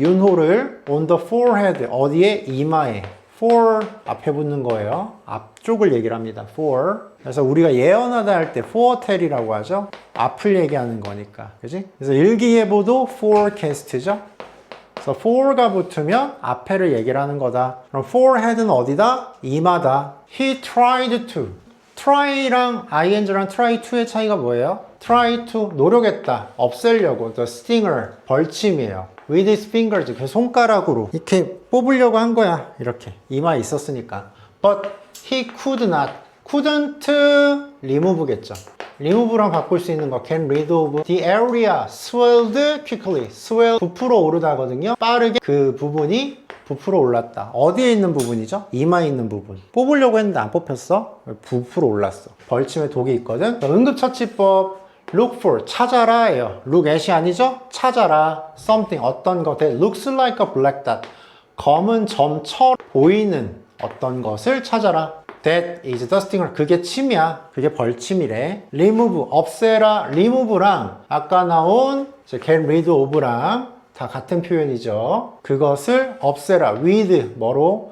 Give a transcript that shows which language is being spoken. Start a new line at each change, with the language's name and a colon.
English: 윤호를 on the forehead,
Korean: 어디에? 이마에. for 앞에 붙는 거예요. 앞쪽을 얘기를 합니다. for. 그래서 우리가 예언하다 할 때 foretell이라고 하죠. 앞을 얘기하는 거니까. 그지? 그래서 일기예보도 forecast죠. 그래서 for가 붙으면 앞에를 얘기를 하는 거다. 그럼 forehead는 어디다? 이마다.
English: He tried to.
Korean: try랑 ing랑 try to의 차이가 뭐예요?
English: try to,
Korean: 노력했다. 없애려고.
English: the stinger,
Korean: 벌침이에요.
English: with his fingers,
Korean: 그 손가락으로 이렇게 뽑으려고 한 거야. 이렇게 이마에 있었으니까
English: But he could not. couldn't remove겠죠.
Korean: remove랑 바꿀 수 있는 거
English: get rid of. The area swelled quickly.
Korean: swell 부풀어 오르다거든요. 빠르게 그 부분이 부풀어 올랐다. 어디에 있는 부분이죠? 이마에 있는 부분. 뽑으려고 했는데 안 뽑혔어? 부풀어 올랐어. 벌침에 독이 있거든. 응급처치법
English: look for
Korean: 찾아라예요.
English: look at
Korean: 이 아니죠? 찾아라.
English: something
Korean: 어떤 것
English: that looks like a black dot.
Korean: 검은 점처럼 보이는 어떤 것을 찾아라.
English: That is dusting.
Korean: 그게 침이야. 그게 벌침이래. remove 없애라. remove랑 아까 나온
English: get rid of
Korean: 랑 다 같은 표현이죠. 그것을 없애라. with 뭐로?